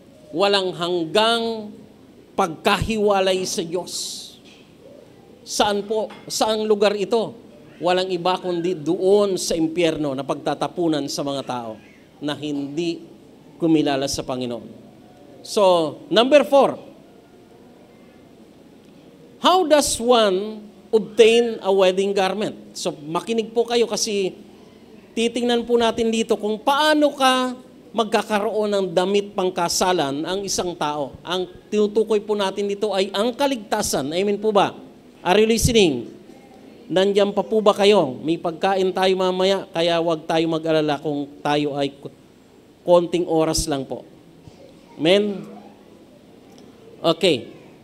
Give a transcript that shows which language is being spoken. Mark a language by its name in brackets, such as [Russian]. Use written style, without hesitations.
[Filipino] Walang hanggang pagkahiwalay sa Diyos. Saan po? Saang lugar ito? Walang iba kundi doon sa impyerno na pagtatapunan sa mga tao na hindi kumilala sa Panginoon. [English] So, number 4. How does one obtain a wedding garment? [Filipino] So, makinig po kayo kasi titingnan po natin dito kung paano ka magkakaroon ng damit pangkasalan ang isang tao. Ang tinutukoy po natin dito ay ang kaligtasan. Amen po ba? [English] Are you listening? [Filipino] Nandiyan pa po ba kayo? May pagkain tayo mamaya, kaya wag tayo mag-alala kung tayo ay konting oras lang po. Amen? Okay.